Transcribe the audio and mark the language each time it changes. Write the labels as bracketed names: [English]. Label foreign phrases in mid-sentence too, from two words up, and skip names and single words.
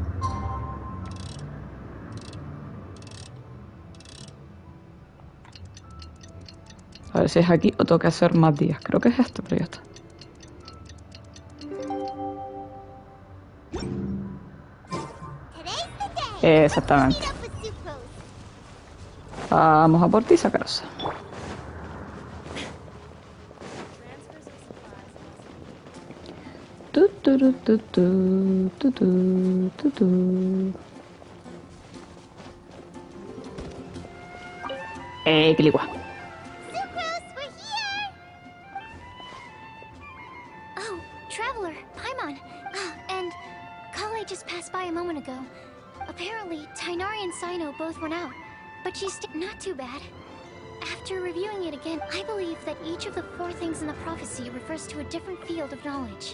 [Spanish] A ver si es aquí o tengo que hacer más días. Creo que es este, pero ya está. Exactamente. Vamos a por ti, Sacarosa. Tu, tu, tu, tu, tu, tu, tu, tu. Quiligua. [English] Oh, Traveler, Paimon. And Kale just passed by a moment ago. Apparently, Tainari and Sino both went out, but she's not too bad. After reviewing it again, I believe that each of the 4 things in the prophecy refers to a different field of knowledge.